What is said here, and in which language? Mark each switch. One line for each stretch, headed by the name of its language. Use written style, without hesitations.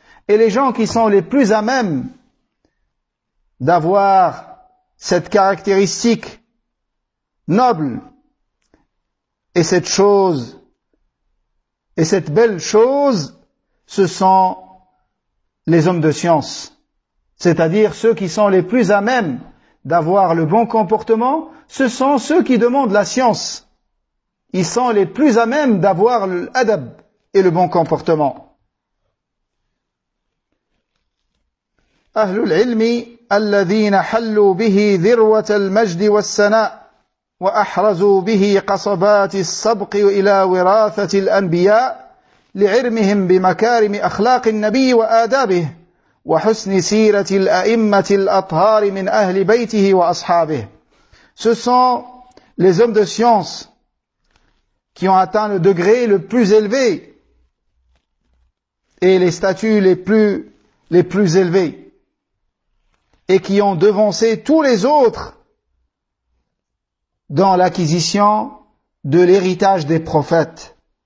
French: Et les gens qui sont les plus à même d'avoir cette caractéristique noble et cette chose et cette belle chose, ce sont les hommes de science, c'est-à-dire ceux qui sont les plus à même d'avoir le bon comportement, ce sont ceux qui demandent la science. Ils sont les plus à même d'avoir l'adab et le bon comportement.
Arabic: Ahlul ilmi الذين حلوا به ذروة المجد والسناء وأحرزوا به قصبات السبق إلى وراثة الأنبياء لعرمهم بمكارم أخلاق النبي وآدابه وحسن سيرة الأئمة الأطهار من أهل بيته وأصحابه.
French: Ce sont les hommes de science qui ont atteint le degré le plus élevé et les statuts les plus élevés, et qui ont devancé tous les autres dans l'acquisition de l'héritage des prophètes.